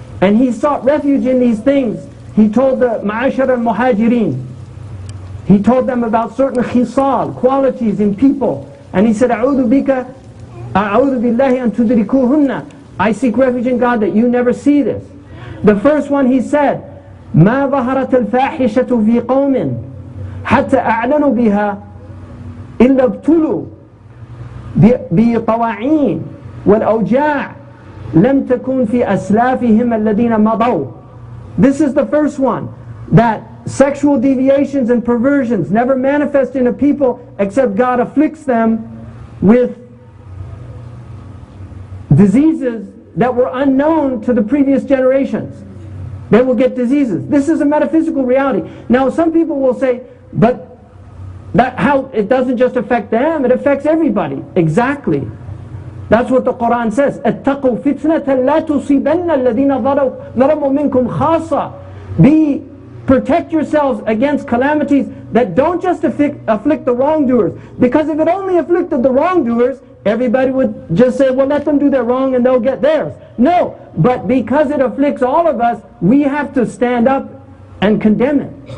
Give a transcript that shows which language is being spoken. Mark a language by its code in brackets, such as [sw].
[en] And he sought refuge in these things. He told the Ma'ashar al-Muhajirin, he told them about certain khisal, qualities in people. And he said, [ar] A'udhu billahi an tudrikuhunna. [en] I seek refuge in God that you never see this. The first one he said, [ar] ما ظهرت الفاحشة في قوم حتى أعلنوا بها إلا ابتلوا بطواعين والأوجاع لم تكن في أسلافهم الذين مضوا. [en] This is the first one, that sexual deviations and perversions never manifest in a people except God afflicts them with diseases that were unknown to the previous generations. They will get diseases. This is a metaphysical reality. Now some people will say, but how it doesn't just affect them, it affects everybody. Exactly. That's what the Quran says. [ar] اتقوا فتنة لا تصيبن الذين ظلموا منكم خاصة. [en] Protect yourselves against calamities that don't just afflict the wrongdoers. Because if it only afflicted the wrongdoers, everybody would just say, well, let them do their wrong and they'll get theirs. No, but because it afflicts all of us, we have to stand up and condemn it.